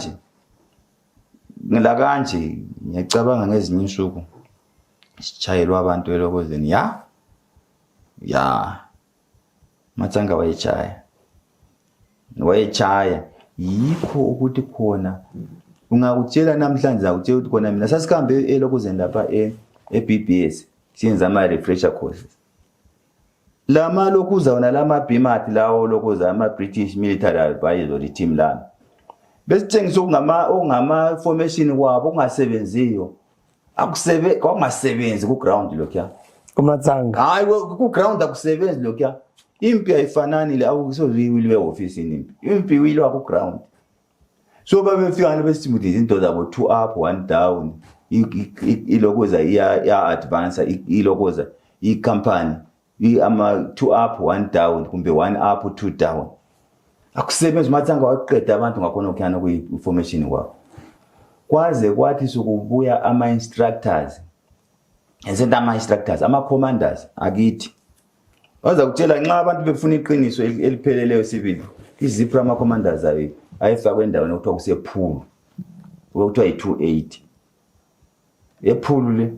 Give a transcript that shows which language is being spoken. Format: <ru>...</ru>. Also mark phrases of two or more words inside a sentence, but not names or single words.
<nd>kanje ngiyacabanga ngezinye insuku sichayelwa abantu elokozeni ya Matsanga wayechaya yikho ukuthi khona ungakutshela namhlanje akutshela ukuthi khona mina sasihambe elokozeni lapha eBBS siyenza ama</nd> <en>refresher courses</en> <nd>lama lokuza wona lama BMAT lawo lokuza ama British Military Advisory Team lami besitshengisa okungama formation kwabo okungasebenziyo kwakungasebenzi ku ground lokho kuMatsanga hayi ku ground akusebenzi lokho impi ayifanani le awukusoziwile office impi wilwa ku ground so babefika besithi izinto zabo</nd> <en>2 up 1 down</en> <nd>ilokoza iya advance ilokoza icompany ama 2</nd> <en>up 1 down</en> <nd>kumbe</nd> <en>1 up 2 down</en> <nd>akusebenzi Matsanga waqeda abantu ngakhona okukhana ku-information kwabo kwaze kwathi sokubuya ama-instructors ama-commanders akithi waza kutshela nxa abantu befuna iqiniso elipheleleyo sibili iZPRA ama-commanders ayifakwe endaweni okuthiwa kusephulu okuthiwa yi-280 ephulu le</nd>